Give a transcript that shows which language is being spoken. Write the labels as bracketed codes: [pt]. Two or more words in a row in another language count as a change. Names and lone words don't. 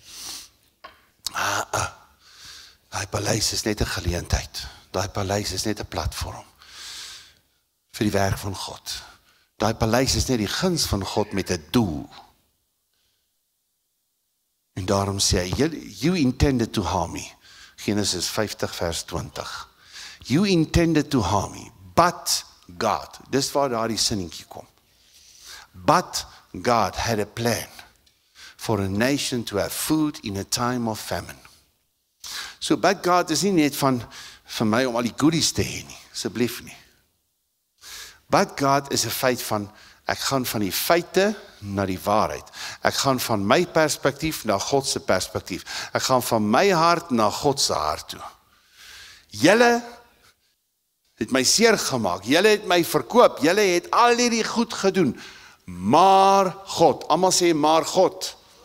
[af] Daai paleis is net 'n geleentheid, daai paleis is net 'n platform vir die werk van God. Daai paleis is net die guns van God met 'n doel. En daarom sê hy, [en] you intended to harm me. [af] Genesis 50 vers 20. [en] You intended to harm me, but God. [af] Dis waar daardie sinnetjie kom. [en] But God had a plan for a nation to have food in a time of famine. [af] So, [en] but God [af] is nie net van my om al die goodies te hê nie, asseblief nie. [en] But God [af] is 'n feit van, ek gaan van die feite na die waarheid. Ek gaan van my perspektief na God se perspektief. Ek gaan van my hart na God se hart toe. Julle het my seer gemaak, julle het my verkoop, julle het al hierdie goed gedoen, maar God, almal sê maar God.